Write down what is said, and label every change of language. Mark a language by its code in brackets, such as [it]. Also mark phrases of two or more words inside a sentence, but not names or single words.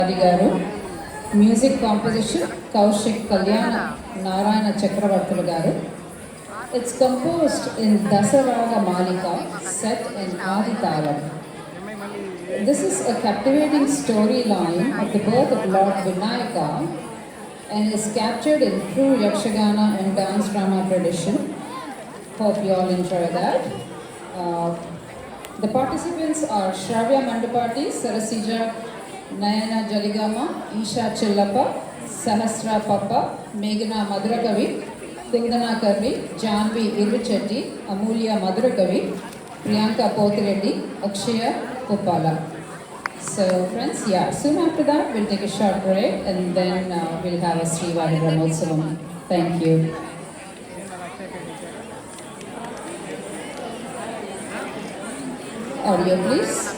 [te] గారు [en] music composition [te] కౌశిక్ కళ్యాణ నారాయణ చక్రవర్తులు గారు. [en] It's composed in Dasaraga Malika set in Aditalam. This is a captivating storyline of the birth of Lord Vinayaka and is captured in true Yakshagana and dance drama tradition. Hope you all enjoy that. The participants are Shravya Mandapati, Sarasija Nayana Jaligama, Isha Chillappa, Sahasra Papa, Meghana Madurakavi, Kundana Karvi, Janvi Irvichetti, Amulya Madurakavi, Priyanka Pothireddy, Akshaya Uppala. So friends, soon after that we'll take a short break and then we'll have a Srivari Brahmotsavam. Thank you. Audio please.